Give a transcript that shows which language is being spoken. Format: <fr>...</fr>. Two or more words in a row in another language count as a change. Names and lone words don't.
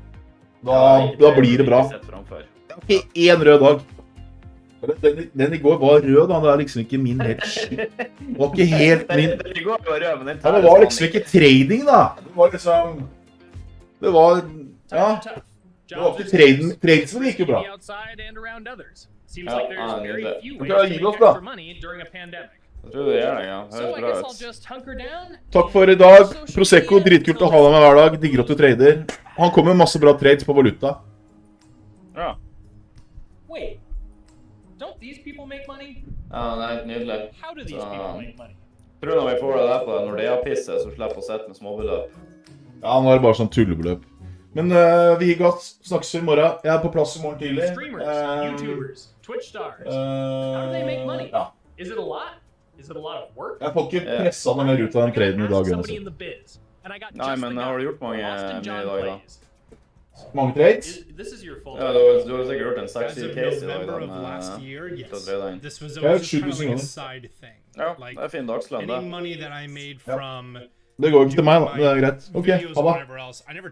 <no>Da blir det bra. Ikke en rød dag. Den i går var rød, da. Det er liksom ikke min hedge. Det var ikke helt min. Den i går var rød, men den Ja, det var liksom ikke trading, da. Det var liksom... Det var... Ja. Det var ikke traden. Traden som gikk jo bra.</no> <en>Seems like there's very few ways to make extra money during a pandemic.</en> <no>Jeg tror det gjør det, ja. Høres bra ut. Takk for i dag. Prosecco, dritkult å ha deg med hver dag. Digger at du trader. Han kommer med masse bra trades på valuta. Ja.</no> <en>Wait, don't these people make money?</en> <no>Ja, det er helt nydelig.</no> <en>How do these people make money?</en> <no>Tror du når vi får det der på Nordea-pisset, så slipper å sette med småbeløp? Ja, nå er det bare sånn tullebeløp. Men vi gir gass. Snakkes i morgen. Jeg er på plass i morgen tidlig.</no> <en>Streamers, YouTubers, Twitch stars. How do they make money?</en> <no>Ja.</no> <en>Is it a lot? Is it a lot of work?</en> <no>Jeg får ikke presset noe mer ut av den traden i dag. Nei, men har du gjort mye i dag da? Mange trades? Ja, du har sikkert gjort en</no> <en>sexy case</en> <no>i dag.</no> <en>This was</en> <no>Jeg har</no> <en>always kind of</en> <no>7000</no> <en>like a</en> <no>kroner.</no> <en>side thing.</en> <no>Ja, det er fin dagslønn</no> <en>Any</en> <no>det.</no> <en>money that I made</en> <no>Ja.</no> <en>from</en> <no>Det går ikke til meg da, det er greit. Ok,</no> <en>videos</en> <no>ha</no> <en>or</en> <no>det.</no> <en>whatever else, I never</en>